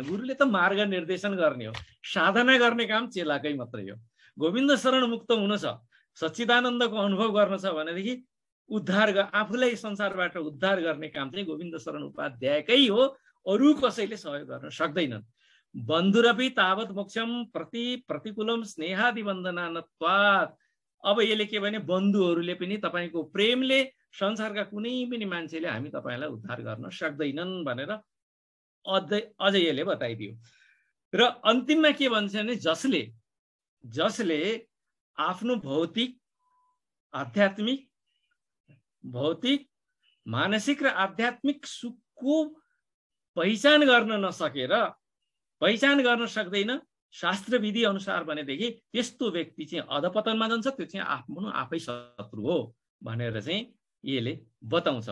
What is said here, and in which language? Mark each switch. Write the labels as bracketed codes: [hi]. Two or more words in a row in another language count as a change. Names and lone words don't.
[ne] गुरुले त मार्ग निर्देशन गर्ने हो, साधना गर्ने काम चेलाकै मात्रै हो। गोविन्द शरण मुक्त हुन छ, सच्चिदानन्दको अनुभव गर्न छ भनेदेखि आफूलाई संसारबाट उद्धार गर्ने काम चाहिँ गोविन्द शरण उपाध्यायकै हो, अरू कसैले सहयोग गर्न सक्दैनन्। [sa] बन्धुरपि तावत मोक्षम प्रतिकूलम स्नेहादि वन्दनानत्वात्। [ne] अब यसले के भने बन्धुहरूले पनि तपाईँको प्रेमले संसारका कुनै पनि मान्छेले हामी तपाईँलाई उद्धार गर्न सक्दैनन् भनेर अझै यसले बताइदियो। र अन्तिममा के भन्छ भने जसले आफ्नो भौतिक मानसिक र आध्यात्मिक सुखको पहिचान गर्न सक्दैन, शास्त्र विधि अनुसार भनेदेखि त्यस्तो व्यक्ति चाहिँ अधपतनमा जान्छ, त्यो चाहिँ आफ्नो आफै शत्रु हो भनेर चाहिँ यसले बताउँछ।